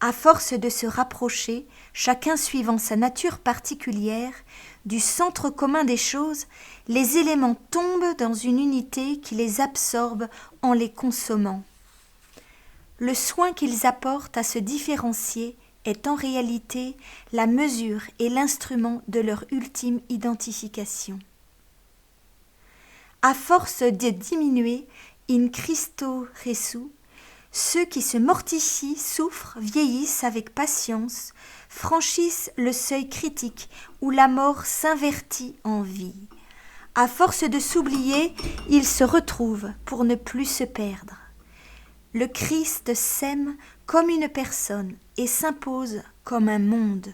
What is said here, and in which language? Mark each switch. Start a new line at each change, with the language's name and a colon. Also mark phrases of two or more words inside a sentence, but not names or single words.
French: À force de se rapprocher, chacun suivant sa nature particulière, du centre commun des choses, les éléments tombent dans une unité qui les absorbe en les consommant. Le soin qu'ils apportent à se différencier est en réalité la mesure et l'instrument de leur ultime identification. À force de diminuer,
Latin: in Christo resu,
French: ceux qui se mortifient, souffrent, vieillissent avec patience, franchissent le seuil critique où la mort s'invertit en vie. À force de s'oublier, ils se retrouvent pour ne plus se perdre. Le Christ s'aime comme une personne et s'impose comme un monde.